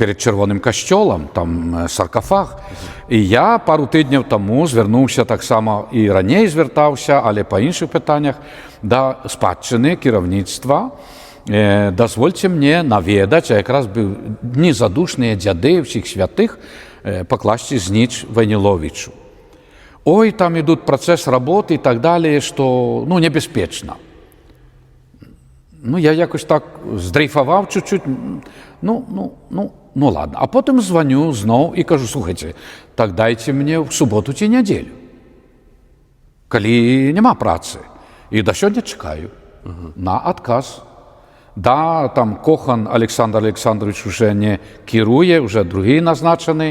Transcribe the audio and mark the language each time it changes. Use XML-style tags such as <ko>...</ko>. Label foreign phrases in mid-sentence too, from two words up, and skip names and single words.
<be>Перед Чырвоным касцёлам, там саркафаг. І я пару тыдняў таму звярнуўся таксама, і раней звяртаўся, але па іншых пытаннях, да спадчыны кіраўніцтва. Дазвольце мне наведаць, а якраз бы незадушныя дзяды ўсіх святых пакласці зніч Вайніловічу. Ой, там ідуць працэс работы і так далее, што, ну, небяспечна. Ну, я якось так здрейфаваў чуть-чуть, ну, ладно. А потым званю зноў і кажу, слухайце, так дайце мне ў суботу ці нядзелю, калі няма працы. І да сёння чакаю на адказ. Да, там Кохан Александр Александрович уже не кіруе, уже другі назначаны.</be>